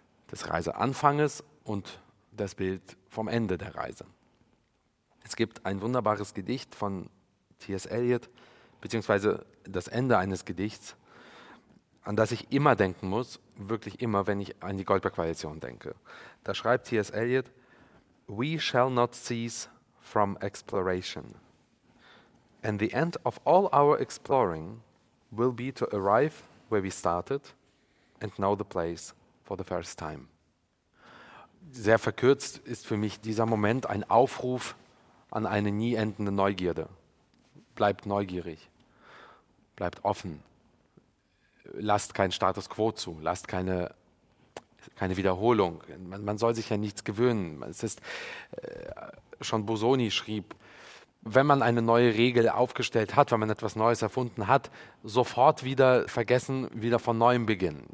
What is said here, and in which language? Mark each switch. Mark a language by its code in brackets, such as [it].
[de] Des Reiseanfanges und das Bild vom Ende der Reise. Es gibt ein wunderbares Gedicht von T.S. Eliot, beziehungsweise das Ende eines Gedichts, an das ich immer denken muss, wirklich immer, wenn ich an die Goldberg-Variation denke. Da schreibt T.S. [en] Eliot: "We shall not cease from exploration. And the end of all our exploring will be to arrive where we started and know the place for the first time." [de] Sehr verkürzt ist für mich dieser Moment ein Aufruf an eine nie endende Neugierde. Bleibt neugierig, bleibt offen, lasst kein Status quo zu, lasst keine Wiederholung. Man soll sich ja nichts gewöhnen. Es ist, schon Busoni schrieb, wenn man eine neue Regel aufgestellt hat, wenn man etwas Neues erfunden hat, sofort wieder vergessen, wieder von Neuem beginnen.